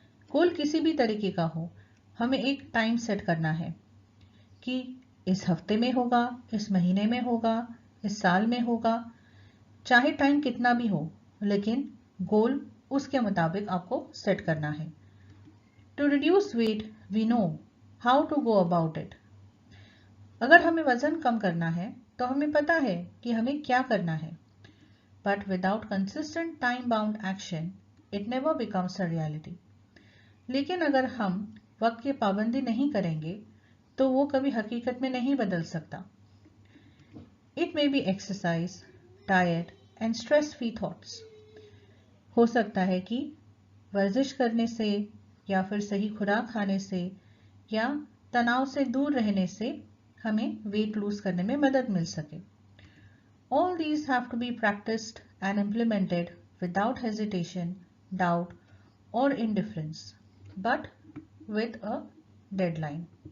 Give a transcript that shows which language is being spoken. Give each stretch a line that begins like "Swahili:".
Hindi: गोल किसी भी तरीके का हो, हमें एक टाइम सेट करना है कि इस हफ्ते में होगा, इस महीने में होगा, इस साल में होगा, चाहे टाइम कितना भी हो, लेकिन गोल उसके मुताबिक आपको सेट करना है।
English: To reduce weight we know how to go about it.
Hindi: अगर हमें वजन कम करना है तो हमें पता है कि हमें क्या करना है।
English: But without consistent time-bound action, it never becomes a reality.
Hindi: लेकिन अगर हम वक्त की पाबंदी नहीं करेंगे तो वो कभी हकीकत में नहीं बदल सकता।
English: It may be exercise, diet and stress-free thoughts.
Hindi: हो सकता है कि वर्जिश करने से या फिर सही खुराक खाने से या तनाव से दूर रहने से हमें वेट लूज करने में मदद मिल सके।
English: All these have to be practiced and implemented without hesitation, doubt or indifference, but with a deadline.